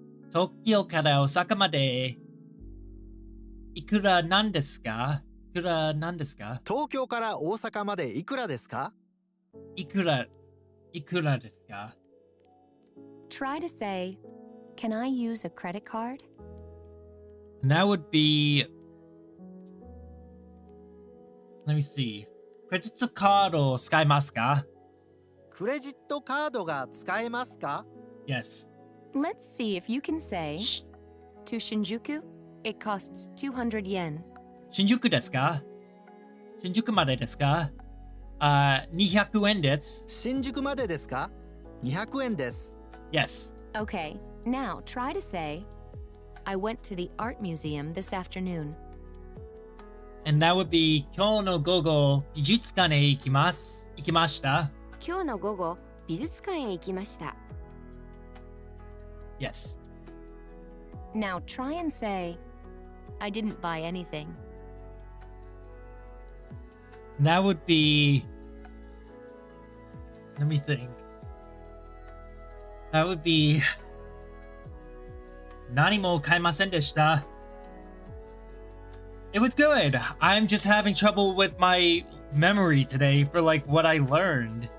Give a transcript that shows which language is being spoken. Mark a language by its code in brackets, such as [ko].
[ja] 東京から大阪までいくらなんですか? 東京から大阪までいくらですか？いくらですか? [en] Try to say, can I use a credit card? And that would be Let me see. [ja] クレジットカードを使いますか? クレジットカードが使えますか？ [en] Yes. Let's see if you can say Shh. to Shinjuku, it costs 200 yen. [ja] 新宿ですか？新宿までですか？ 200円です。新宿までですか？200円です。 [en] Yes. Okay, now try to say, I went to the art museum this afternoon. And that would be [ja] 今日の午後美術館へ行きます。行きました。今日の午後美術館へ行きました。 [en] Yes. Now try and say, I didn't buy anything. That would be. Let me think. That would be. [ja] 何も買いませんでした。 [en] It was good. I'm just having trouble with my memory today for like what I learned.